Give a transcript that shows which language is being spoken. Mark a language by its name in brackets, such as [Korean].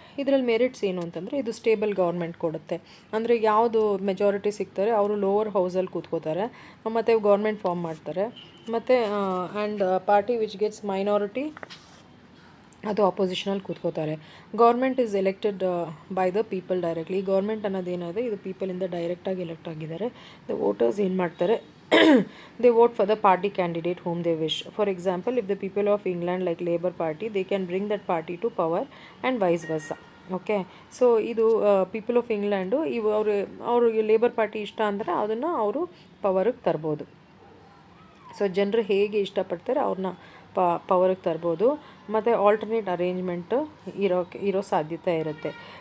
[Kannada] ಇದರಲ್ಲಿ ಮೆರಿಟ್ಸ್ ಏನು ಅಂತಂದರೆ ಇದು ಸ್ಟೇಬಲ್ ಗೌರ್ಮೆಂಟ್ ಕೊಡುತ್ತೆ. ಅಂದರೆ ಯಾವುದು ಮೆಜಾರಿಟಿ ಸಿಗ್ತಾರೆ ಅವರು ಲೋವರ್ ಹೌಸಲ್ಲಿ ಕೂತ್ಕೋತಾರೆ ಮತ್ತು ಗೌರ್ಮೆಂಟ್ ಫಾರ್ಮ್ ಮಾಡ್ತಾರೆ. [English] ಮತ್ತು and party which gets minority [Kannada] ಅದು ಆಪೋಸಿಷನಲ್ಲಿ ಕೂತ್ಕೋತಾರೆ. [English] Government is elected by the people directly. [Kannada] Government ಅನ್ನೋದೇನಾದರೆ ಇದು ಪೀಪಲಿಂದ ಡೈರೆಕ್ಟಾಗಿ ಎಲೆಕ್ಟ್ ಆಗಿದ್ದಾರೆ. [English] the voters [Kannada] ಏನು ಮಾಡ್ತಾರೆ, [English] they vote for the party candidate whom they wish. For example, if the people of England like Labour Party, they can bring that party to power and vice versa. [Kannada] Okay, so ಇದು people of England ಇವು ಅವ್ರಿಗೆ labour party ಇಷ್ಟ ಅಂದರೆ ಅದನ್ನು ಅವರು ಪವರಿಗೆ ತರ್ಬೋದು. So ಜನರು ಹೇಗೆ ಇಷ್ಟಪಡ್ತಾರೆ ಅವ್ರನ್ನ ಪವರಿಗೆ ತರ್ಬೋದು. ಮತ್ತು ಆಲ್ಟರ್ನೇಟ್ ಅರೇಂಜ್ಮೆಂಟು ಇರೋ ಸಾಧ್ಯತೆ ಇರುತ್ತೆ.